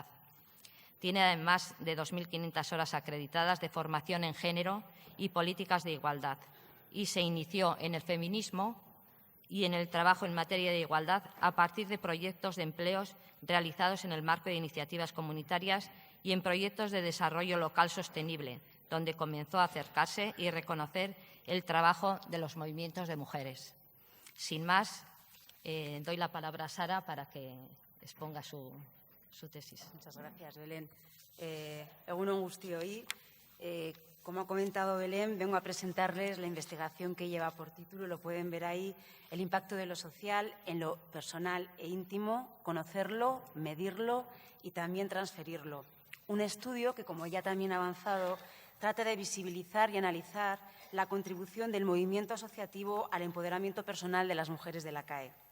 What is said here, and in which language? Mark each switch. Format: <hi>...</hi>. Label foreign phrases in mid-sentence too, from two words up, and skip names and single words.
<es>Tiene además de 2.500 horas acreditadas de formación en género y políticas de igualdad y se inició en el feminismo y en el trabajo en materia de igualdad a partir de proyectos de empleos realizados en el marco de iniciativas comunitarias y en proyectos de desarrollo local sostenible, donde comenzó a acercarse y reconocer el trabajo de los movimientos de mujeres. Sin más, doy la palabra a Sara para que exponga su tesis. Muchas gracias, Belén.</es> <eu>Egun on guztioi.</eu> <es>Como ha comentado Belén, vengo a presentarles la investigación que lleva por título, lo pueden ver ahí, el impacto de lo social en lo personal e íntimo, conocerlo, medirlo y también transferirlo. Un estudio que, como ya también ha avanzado, trata de visibilizar y analizar la contribución del movimiento asociativo al empoderamiento personal de las mujeres de la CAE.</es>